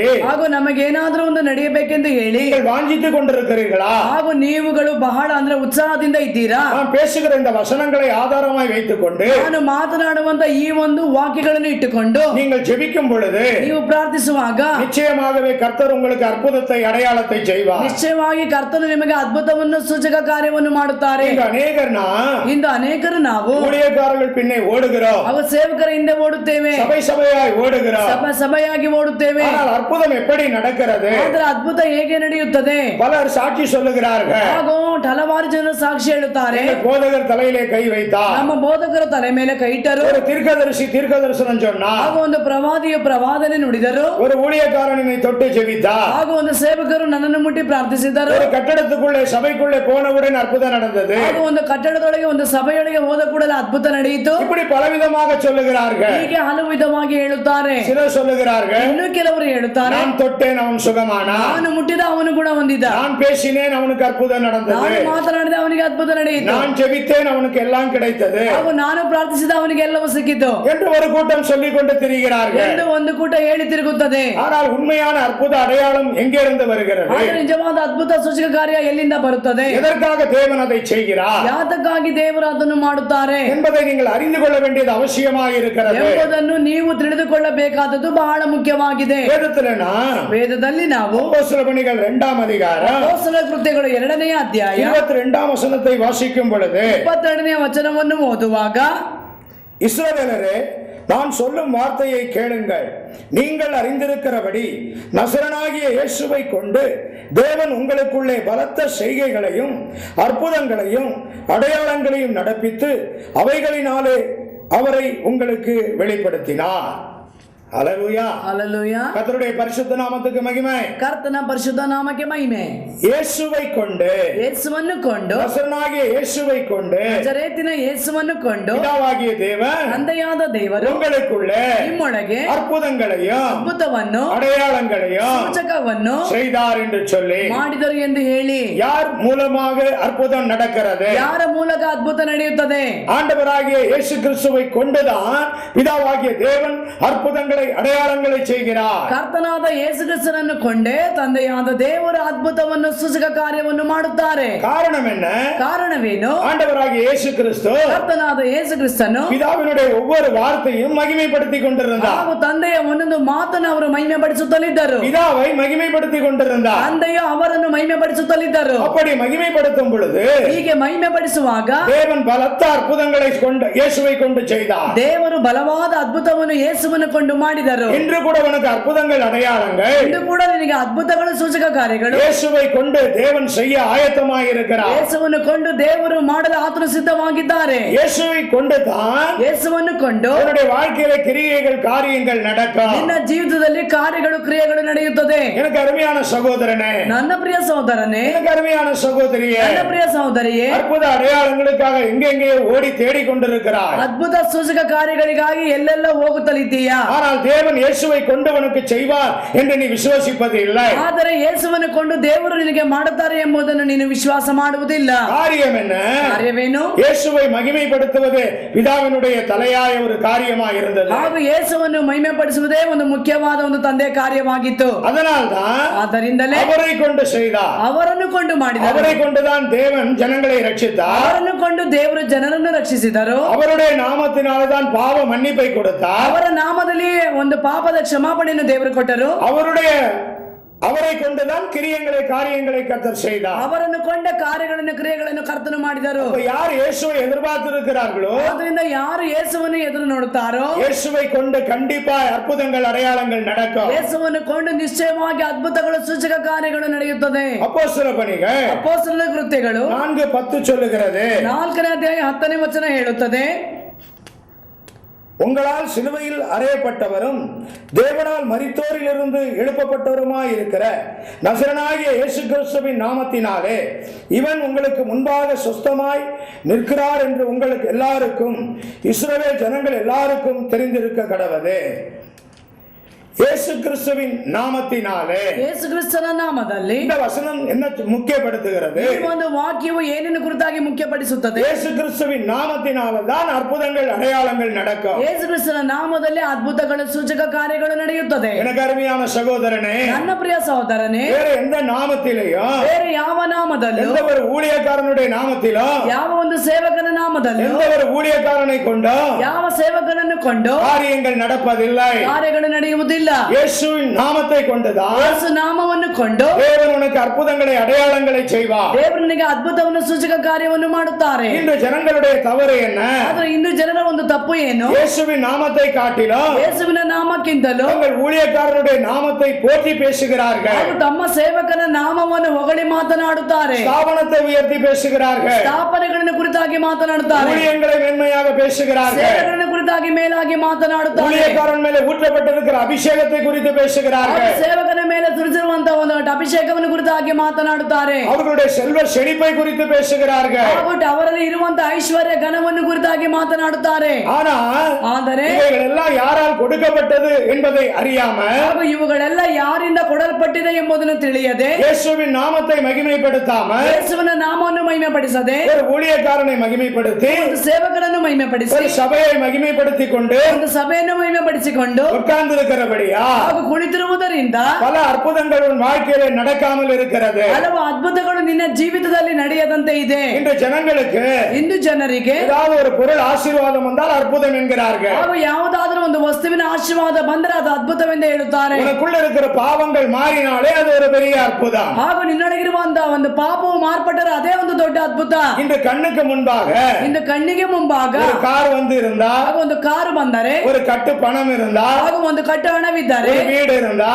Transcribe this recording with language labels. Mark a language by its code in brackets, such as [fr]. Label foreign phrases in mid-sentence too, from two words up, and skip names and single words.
[kn] ಹಾಗೂ ನಮಗೇನಾದ್ರೂ ಒಂದು ನಡೆಯಬೇಕೆಂದು ಹೇಳಿ [ta] வாஞ்சித்துக் கொண்டிருக்கிறீர்களா? [kn] ಹಾಗೂ ನೀವುಗಳು ಬಹಳ ಅಂದ್ರೆ ಉತ್ಸಾಹದಿಂದ ಇದ್ದೀರಾ? [ta] நான் பேசுகிற இந்த வசனங்களை ஆதாரமாய் வைத்துக் கொண்டு [kn] ನಾನು ಮಾತನಾಡುವಂತ ಈ ಒಂದು ವಾಕ್ಯಗಳನ್ನು ಇಟ್ಟುಕೊಂಡು [ta] நீங்கள் ஜெபிக்கும் பொழுது [kn] ನೀವು ಪ್ರಾರ್ಥಿಸುವಾಗ [ta] நிச்சயமாகவே கர்த்தர் உங்களுக்கு அற்புதத்தை அடையாளத்தை செய்வார். [kn] ನಿಶ್ಚಯವಾಗಿ ಕರ್ತನು ನಿಮಗೆ ಅದ್ಭುತವನ್ನು ಸೂಚಕ ಕಾರ್ಯವನ್ನು ಮಾಡುತ್ತಾರೆ. ಇಂದು ಅನೇಕರು ನಾವು [ta] ஊழியக்காரர்கள் பின்னே ஓடுகிறோம், [kn] ಅವ ಸೇವಕರ ಹಿಂದೆ ಓಡುತ್ತೇವೆ, [ta] சபை சபையாய் ஓடுகிறோம், [kn] ಸಭೆಯಾಗಿ ಓಡುತ್ತೇವೆ. [ta] ஆனால் அற்புதம் எப்படி நடக்கிறது? [kn] ಆದರೆ ಅದ್ಭುತ ಹೇಗೆ ನಡೆಯುತ್ತದೆ? [ta] பலர் சாட்சி சொல்லுகிறார்கள். [kn] ಹಾಗೂ ಹಲವಾರು ಜನರು ಸಾಕ್ಷಿ ಹೇಳುತ್ತಾರೆ. [ta] போதகர் போதகர் தலையிலே கை வைத்தார். [kn] ನಮ್ಮ ಬೋಧಕರ ತಲೆ ಮೇಲೆ ಕೈ ಇಟ್ಟರು. [ta] ஒரு தீர்க்கதரிசி தீர்க்கதரிசனம் சொன்னார். [kn] ಹಾಗೂ ಒಂದು ಪ್ರವಾದಿಯು ಪ್ರವಾದನೆ ನುಡಿದರು. [ta] ஒரு ஊழியக்காரனை தொட்டு ஜெபித்தார். [kn] ಹಾಗೂ ಒಂದು ಸೇವಕರು ನನ್ನನ್ನು ಮುಟ್ಟಿ ಪ್ರಾರ್ಥಿಸಿದರು. [ta] ஒரு கட்டடத்துக்குள்ளே சபைக்குள்ளே போனவுடன் அற்புதம் நடந்தது. [kn] ಹಾಗೂ ಒಂದು ಕಟ್ಟಡದೊಳಗೆ ಒಂದು ಸಭೆಯೊಳಗೆ ಹೋದ ಕೂಡಲೇ ಅದ್ಭುತ ನಡೆಯಿತು. [ta] இப்படி பலவிதமாக சொல்லுகிறார்கள். [kn] ಹೀಗೆ ಹಲವು ವಿಧವಾಗಿ ಹೇಳುತ್ತಾರೆ. [ta] சிலர் சொல்லுகிறார்கள், [kn] ಇನ್ನು ಕೆಲವರು ಹೇಳುತ್ತಾರೆ, [ta] நான் தொட்டேன் ಅವನು சுகமானான், [kn] ನಾನು ಮುಟ್ಟಿದ ಅವನು ಗುಣ ಹೊಂದಿದ, [ta] நான் பேசினேன் அவனுக்கு அற்புதம் நடந்தது, [kn] ನಾನು ಮಾತನಾಡಿದ ಅವನಿಗೆ ಅದ್ಭುತ ನಡೆಯಿತು, [ta] நான் ஜெபித்தேன் அவனுக்கு எல்லாம் கிடைத்தது, [kn] ಹಾಗೂ ನಾನು ಪ್ರಾರ್ಥಿಸಿದ ಅವನಿಗೆ ಎಲ್ಲವೂ ಸಿಕ್ಕಿತು [ta] என்று ஒரு கூட்டம் சொல்லிக் கொண்டு திரிகிறார்கள். [kn] ಎಂದು ಒಂದು ಕೂಟ ಹೇಳಿ ತಿರುಗುತ್ತದೆ. [ta] ஆனால் உண்மையான அற்புத அடையாளம் எங்கே இருந்து வருகிறது? [kn] ಆದರೆ ನಿಜವಾದ ಅದ್ಭುತ ಸೂಚಕ ಕಾರ್ಯ ಎಲ್ಲಿಂದ ಬರುತ್ತದೆ? [ta] எதற்காக தேவன் அதை செய்கிறார் [kn] ಯಾತಕ್ಕಾಗಿ ದೇವರು ಅದನ್ನು ಮಾಡುತ್ತಾರೆ [ta] என்பதை நீங்கள் அறிந்து கொள்ள வேண்டியது அவசியமாக இருக்கிறது. [kn] ಎಂಬುದನ್ನು ನೀವು ತಿಳಿದುಕೊಳ್ಳಬೇಕಾದದ್ದು ಬಹಳ ಮುಖ್ಯವಾಗಿದೆ. ವೇದದಲ್ಲಿ ನಾವು [ta] அப்போஸ்தலர் பணிகள் 2ஆம் அதிகாரம் [kn] ಅಪೊಸ್ತಲರ ಕೃತ್ಯಗಳು 2ನೇ ಅಧ್ಯಾಯ [ta] 22ஆம் வசனத்தை வாசிக்கும் பொழுது [kn] 22ನೇ ವಚನವನ್ನು ಓದುವಾಗ, [ta] இஸ்ரவேலரே, நான் சொல்லும் வார்த்தையை கேளுங்கள். நீங்கள் அறிந்திருக்கிறபடி நசரனாகிய இயேசுவை கொண்டு தேவன் உங்களுக்குள்ளே பலத்த செய்கைகளையும் அற்புதங்களையும் அடையாளங்களையும் நடப்பித்து அவைகளினாலே அவரை உங்களுக்கு வெளிப்படுத்தினார். ஹல்லேலூயா, ஹல்லேலூயா. கர்த்தருடைய பரிசுத்த நாமத்துக்கு மகிமை. [kn] ಕರ್ತನ ಪರಿಶುದ್ಧ ನಾಮಕ್ಕೆ ಮಹಿಮೆ. [ta] இயேசுவை கொண்டு, [kn] ಯೇಸುವನ್ನು ಕೊಂಡು, [ta] நசரனாகிய இயேசுவை கொண்டு, [kn] ನಜರೇತಿನ ಯೇಸುವನ್ನು ಕೊಂಡು, [ta] பிதாவாகிய தேவன் [kn] ತಂದೆಯಾದ ದೇವರು [ta] உங்களுக்குள்ளே [kn] ನಿಮ್ಮೊಳಗೆ [ta] அற்புதங்களையும் [kn] ಅದ್ಭುತವನ್ನು [ta] அடையாளங்களையும் [kn] ಸೂಚಕವನ್ನು [ta] செய்தார் என்று சொல்லி, [kn] ಮಾಡಿದರು ಎಂದು ಹೇಳಿ, [ta] யார் மூலமாக அற்புதம் நடக்கிறது? [kn] ಯಾರ ಮೂಲಕ ಅದ್ಭುತ ನಡೆಯುತ್ತದೆ? [ta] ஆண்டவராகிய இயேசு கிறிஸ்துவை கொண்டுதான் பிதாவாகிய தேவன் அற்புதங்களை அடையாளங்களை செய்கிறார். [kn] ಕರ್ತನಾದ ಯೇಸು ಕ್ರಿಸ್ತನನ್ನು ಕೊಂಡೇ ತಂದೆಯಾದ ದೇವರು ಅದ್ಭುತವನ್ನು ಸೂಚಕ ಕಾರ್ಯವನ್ನು ಮಾಡುತ್ತಾರೆ. [ta] காரணம் என்ன? [kn] ಕಾರಣವೇನು? [ta] ஆண்டவராகிய இயேசு கிறிஸ்து [kn] ಕರ್ತನಾದ ಯೇಸು ಕ್ರಿಸ್ತನು [ta] பிதாவினுடைய ஒவ்வொரு வார்த்தையும் மகிமைப்படுத்திக் கொண்டிருந்தார். [kn] ಹಾಗೂ ತಂದೆಯ ಒಂದೊಂದು ಮಾತನ್ನು ಅವರು ಮಹಿಮೆ ಪಡಿಸುತ್ತಲಿದ್ದರು. [ta] பிதாவை மகிமைப்படுத்திக் கொண்டிருந்தார். [kn] ತಂದೆಯು ಅವರನ್ನು ಮಹಿಮೆ ಪಡಿಸುತ್ತಲಿದ್ದರು. [ta] அப்படி மகிமைப்படுத்தும் பொழுது [kn] ಹೀಗೆ ಮಹಿಮೆ ಪಡಿಸುವಾಗ [ta] தேவன் பலத்த அற்புதங்களை கொண்டு இயேசுவை கொண்டு செய்தார். [kn] ದೇವರು ಬಲವಾದ ಅದ್ಭುತವನ್ನು ಯೇಸುವನ್ನು ಕೊಂಡು ಮಾಡಿದರು. [ta] இன்று கூட உனக்கு அற்புதங்கள் அடையாளங்கள், [kn] ಇಂದು ಕೂಡ ನಿನಗೆ ಅದ್ಭುತಗಳು ಸೂಚಕ ಕಾರ್ಯಗಳು [ta] இயேசுவை கொண்டு தேவன் செய்ய ஆயத்தமாய் இருக்கிறார். [kn] ಯೇಸುವನ್ನು ಕೊಂಡು ದೇವರು ಮಾಡಲು ಆತನು ಸಿದ್ಧವಾಗಿದ್ದಾರೆ. [ta] இயேசுவை கொண்டு தான் [kn] ಯೇಸುವನ್ನು ಕೊಂಡು [ta] உன்னுடைய வாழ்க்கையில கிரியைகள் காரியங்கள் நடக்கும். [kn] ನಿನ್ನ ಜೀವಿತದಲ್ಲಿ ಕಾರ್ಯಗಳು ಕ್ರಿಯೆಗಳು ನಡೆಯುತ್ತದೆ. [ta] எனக்கு அருமையான சகோதரனே, [kn] ನನ್ನ ಪ್ರಿಯ ಸಹೋದರನೇ, [ta] எனக்கு அருமையான சகோதரியே, [kn] ನನ್ನ ಪ್ರಿಯ ಸಹೋದರಿಯೇ, [ta] அற்புத அடையாளங்களுக்காக எங்கெங்கே ஓடி தேடிக்கொண்டிருக்கிறார். [kn] ಅದ್ಭುತ ಸೂಚಕ ಕಾರ್ಯಗಳಿಗಾಗಿ ಎಲ್ಲೆಲ್ಲ ಹೋಗುತ್ತಲಿದ್ದೀಯಾ? [ta] ஆனால் தேவன் இயேசுவை கொண்டு உனக்கு செய்வார் என்று நீ விசுவாசிப்பது இல்லை. [kn] ಆದರೆ ಯೇಸುವನ್ನು ಕೊಂಡು ದೇವರು ನಿನಗೆ ಮಾಡುತ್ತಾರೆ ಎಂಬುದನ್ನು ನೀನು ವಿಶ್ವಾಸ ಮಾಡುವುದಿಲ್ಲ. [ta] காரியம் என்ன? [kn] ಕಾರ್ಯವೇನು? [ta] இயேசுவை மகிமைப்படுத்துவது பிதாவினுடைய தலையாய ஒரு காரியமாக இருந்தது. [kn] ಹಾಗೂ ಯೇಸುವನ್ನು ಮಹಿಮೆ ಪಡಿಸುವುದೇ ಒಂದು ಮುಖ್ಯವಾದ ಒಂದು ತಂದೆ ಕಾರ್ಯವಾಗಿತ್ತು. [ta] அதனால்தான் [kn] ಆದ್ದರಿಂದಲೇ [ta] அவரை கொண்டு செய்தார். [kn] ಅವರನ್ನು ಕೊಂಡು ಮಾಡಿದರು. [ta] அவரை கொண்டுதான் தேவன் ஜனங்களை ரட்சித்தார். [kn] ಅವರನ್ನು ಕೊಂಡು ದೇವರು ಜನರನ್ನು ರಕ್ಷಿಸಿದರು. [ta] அவருடைய நாமத்தினால்தான் பாவ மன்னிப்பை கொடுத்தார். [kn] ಅವರ ನಾಮದಲ್ಲಿ ಒಂದು ಪಾಪದ ಕ್ಷಮಾಪಣೆಯನ್ನು ದೇವರು ಕೊಟ್ಟರು. [ta] அவரை கொண்டுதான் கிரியங்களை காரியங்களை கர்த்தர் செய்தார். [kn] ಅವರನ್ನು ಕೊಂಡ ಕಾರ್ಯಗಳನ್ನು ಕ್ರಿಯೆಗಳನ್ನು ಕರ್ತನು ಮಾಡಿದರು. [ta] யார் இயேசுவை எதிர்பார்த்திருக்கிறார்களோ, [kn] ಆದ್ದರಿಂದ ಯಾರು ಯೇಸುವನ್ನು ಎದುರು ನೋಡುತ್ತಾರೋ, [ta] இயேசுவை கொண்டு கண்டிப்பா அற்புதங்கள் அடையாளங்கள் நடக்கும். [kn] ಯೇಸುವನ್ನು ಕೊಂಡು ನಿಶ್ಚಯವಾಗಿ ಅದ್ಭುತಗಳು ಸೂಚಕ ಕಾರ್ಯಗಳು ನಡೆಯುತ್ತದೆ. [ta] அப்போஸ்தலர் பணிகள் [kn] ಅಪೊಸ್ತಲರ ಕೃತ್ಯಗಳು [ta] 4:10 சொல்லுகிறது. [kn] 4ನೇ ಅಧ್ಯಾಯ 10ನೇ ವಚನ ಹೇಳುತ್ತದೆ, [ta] உங்களால் சிலுவையில் அறையப்பட்டவரும் தேவனால் மரித்தோரிலிருந்து எழுப்பப்பட்டவருமாய் இருக்கிற நசரனாகிய இயேசு கிறிஸ்துவின் நாமத்தினாலே இவன் உங்களுக்கு முன்பாக சொஸ்தமாய் நிற்கிறார் என்று உங்களுக்கு எல்லாருக்கும், இஸ்ரவேல் ஜனங்கள் எல்லாருக்கும் தெரிந்திருக்க கடவது. இயேசு கிறிஸ்துவின் நாமத்தினாலே, [kn] ಯೇಸು ಕ್ರಿಸ್ತನ ನಾಮದಲ್ಲಿ. [ta] இந்த வசனம் என்ன முக்கியப்படுத்துகிறது? [kn] ಈ ಒಂದು ವಾಕ್ಯವು ಏನೇನು ಕುರಿತಾಗಿ ಮುಖ್ಯಪಡಿಸುತ್ತದೆ? [ta] இயேசு கிறிஸ்துவின் நாமத்தினால தான் அற்புதங்கள் அடையாளங்கள் நடக்கும். [kn] ಯೇಸು ಕ್ರಿಸ್ತನ ನಾಮದಲ್ಲಿ ಅದ್ಭುತಗಳು ಸೂಚಕ ಕಾರ್ಯಗಳು ನಡೆಯುತ್ತದೆ. [ta] எனக்கு அருமையான சகோதரனே, [kn] ನನ್ನ ಪ್ರಿಯ ಸಹೋದರನೇ, [ta] வேற எந்த நாமத்திலேயும், [kn] ಬೇರೆ ಯಾವ ನಾಮದಲ್ಲೂ, [ta] எந்த ஒரு ஊழியக்காரனுடைய நாமத்திலும், [kn] ಯಾವ ಒಂದು ಸೇವಕನ ನಾಮದಲ್ಲೂ, [ta] எந்த ஒரு ஊழியக்காரனை கொண்டோ [kn] ಯಾವ ಸೇವಕನನ್ನು ಕೊಂಡು [ta] காரியங்கள் நடப்பதில்லை. [kn] ಕಾರ್ಯಗಳು ನಡೆಯುವುದಿಲ್ಲ. ಇಲ್ಲ. [ta] இயேசுவின் நாமத்தை கொண்டுதான் [kn] ಯೇಸು ನಾಮವನ್ನು ಕೊಂಡು [ta] தேவன் உனக்கு அற்புதங்களை அடையாளங்களை செய்வார். [kn] ದೇವರು ನಿನಗೆ ಅದ್ಭುತವನ್ನು ಸೂಚಕ ಕಾರ್ಯವನ್ನು ಮಾಡುತ್ತಾರೆ. [ta] இன்று ஜனங்களுடைய தவறு என்ன? [kn] ಆದ್ರೆ ಇಂದು ಜನರ ಒಂದು ತಪ್ಪು ಏನು? [ta] இயேசுவின் நாமத்தை காட்டிலும் [kn] ಯೇಸುವಿನ ನಾಮಕ್ಕಿಂತಲೂ [ta] தங்கள் ஊழியக்காரருடைய நாமத்தை போற்றி பேசுகிறார்கள். [kn] ಹಾಗೂ ತಮ್ಮ ಸೇವಕನ ನಾಮವನ್ನು ಹೊಗಳಿ ಮಾತನಾಡುತ್ತಾರೆ. [ta] ஸ்தாபனத்தை உயர்த்தி பேசுகிறார்கள். [kn] ಸ್ಥಾಪನೆಗಳನ್ನು ಕುರಿತಾಗಿ ಮಾತನಾಡುತ್ತಾರೆ. [ta] ஊழியங்களை மென்மையாக பேசுகிறார்கள். [kn] ಸೇವೆಗಳನ್ನು ಕುರಿತಾಗಿ ಮೇಲಾಗಿ ಮಾತನಾಡುತ್ತಾರೆ. [ta] ஊழியக்காரன் மேலே ஊற்றப்பட்டிருக்கிற அபிஷேகத்தை குறித்து பேசுகிறார்கள். [kn] ಸೇವಕನ ಮೇಲೆ ಸುರಿಸಿರುವಂತಹ ಒಂದು ಅಭಿಷೇಕವನ್ನು ಕುರಿತಾಗಿ ಮಾತನಾಡುತ್ತಾರೆ. [ta] அவர்களுடைய செல்வ செழிப்பை குறித்து பேசுகிறார்கள். [kn] ಹಾಗೂ ಅವರಲ್ಲಿ ಇರುವಂತಹ ಐಶ್ವರ್ಯ ಘನವನ್ನು ಕುರಿತಾಗಿ ಮಾತನಾಡುತ್ತಾರೆ. ಆದರೆ [ta] இவைகளெல்லாம் யாரால் கொடுக்கப்பட்டது என்பதை அறியாமல் [kn] ಹಾಗೂ ಇವುಗಳೆಲ್ಲ ಯಾರಿಂದ ಕೊಡಲ್ಪಟ್ಟಿದೆ ಎಂಬುದನ್ನು ತಿಳಿಯದೆ [ta] இயேசுவின் நாமத்தை மகிமைப்படுத்தாமல் [kn] ಯೇಸುವಿನ ನಾಮವನ್ನು ಮಹಿಮೆಪಡಿಸದೆ [ta] ஒரு ஊழியக்காரனை மகிமைப்படுத்தி [kn] ಒಂದು ಸೇವಕರನ್ನು ಮಹಿಮೆಪಡಿಸಿ [ta] ஒரு சபையை மகிமைப்படுத்திக் கொண்டு [kn] ಒಂದು ಸಭೆಯನ್ನು ಮಹಿಮೆಪಡಿಸಿಕೊಂಡು [ta] உட்கார்ந்திருக்கிறபடியா [kn] ಹಾಗೂ ಕುಳಿತಿರುವುದರಿಂದ [ta] பல அற்புதங்கள் உன் வாழ்க்கையில நடக்காமல் இருக்கிறது. [kn] ಹಲವು ಅದ್ಭುತಗಳು ನಿನ್ನ ಜೀವಿತದಲ್ಲಿ ನಡೆಯದಂತೆ ಇದೆ. [ta] இன்று ஜனங்களுக்கு [kn] ಇಂದು ಜನರಿಗೆ [ta] ஏதாவது ஒரு பொருள் ஆசீர்வாதம் வந்தால் அற்புதம் என்கிறார்கள். [kn] ಹಾಗೂ ಯಾವುದಾದರೂ ಒಂದು ವಸ್ತುವಿನ ಆಶೀರ್ವಾದ ಬಂದರೆ ಅದು ಅದ್ಭುತವೆಂದು ಹೇಳುತ್ತಾರೆ. [ta] உனக்குள்ள இருக்கிற பாவங்கள் மாறினாலே அது ஒரு பெரிய அற்புதம். [kn] ಹಾಗೂ ನಿನ್ನೊಳಗಿರುವಂತಹ ಒಂದು ಪಾಪವು ಮಾರ್ಪಟ್ಟರೆ ಅದೇ ಒಂದು ದೊಡ್ಡ ಅದ್ಭುತ. [ta] இன்று கண்ணுக்கு முன்பாக [kn] ಇಂದು ಕಣ್ಣಿಗೆ ಮುಂಭಾಗ [ta] ஒரு கார் வந்து இருந்தா, [kn] ಹಾಗೂ ಒಂದು ಕಾರು ಬಂದರೆ, [ta] ஒரு கட்டு பணம் இருந்தா, [kn] ಹಾಗೂ ಒಂದು ಕಟ್ಟು ಹಣವಿದ್ದರೆ, [ta] ஒரு வீடு இருந்தா,